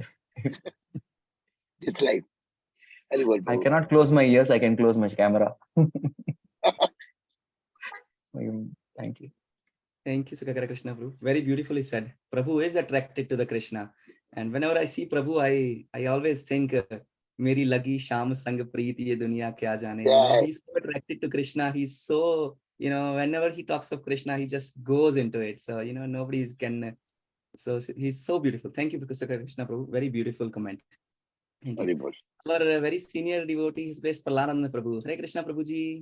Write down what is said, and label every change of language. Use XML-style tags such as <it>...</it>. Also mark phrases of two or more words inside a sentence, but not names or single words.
<en>It's life. Very well, I Prabhu. cannot close my ears. I can close my camera. Thank you. Thank you, Sukakara Krishna Prabhu. Very beautifully said. Prabhu is attracted to the Krishna. And whenever I see Prabhu, I always think,</en> <hi>मेरी लगी श्याम संग प्रीत ये दुनिया क्या जाने.</hi> <en>Yeah. He's so attracted to Krishna. He's so, whenever he talks of Krishna, he just goes into it. So, nobody can. So he's so beautiful. Thank you, Sukakara Krishna Prabhu. Very beautiful comment. Thank you. Very good. Our very senior devotee, His Grace Pralananda Prabhu. Hare Krishna Prabhuji.</en>